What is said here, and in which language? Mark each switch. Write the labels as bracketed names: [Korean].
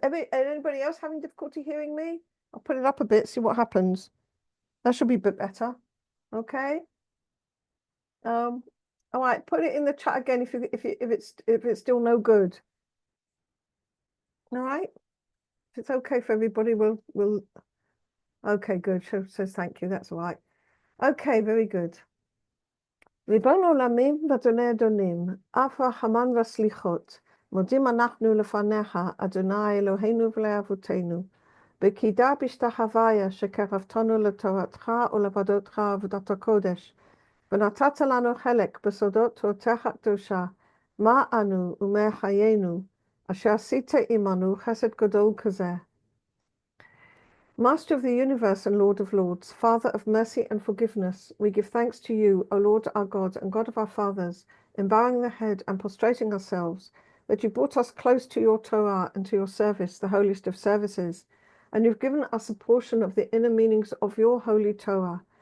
[English] Anybody else having difficulty hearing me? I'll put it up a bit, see what happens. That should be a bit better. Okay. All right, put it in the chat again if it's still no good. All right. If it's okay for everybody, we'll okay, good. Says thank you. That's all right. Okay, very good. [Hebrew] ריבון עולמים ואדוני אדונים, אף רחמן וסליחות, מודים אנחנו לפניך, אדוני אלוהינו ולאבותינו, בקידה בשתחוויה שקרבתנו לתורתך ולעבודתך עבודת הקודש, ונתת לנו חלק בסודות תורתך הקדושה, מה אנו ומה חיינו, אשר עשית עמנו חסד גדול כזה. [English] Master of the universe and Lord of lords, Father of mercy and forgiveness, we give thanks to you, O Lord our God and God of our fathers, in bowing the head and prostrating ourselves, that you brought us close to your Torah and to your service, the holiest of services, and you've given us a portion of the inner meanings of your holy Torah.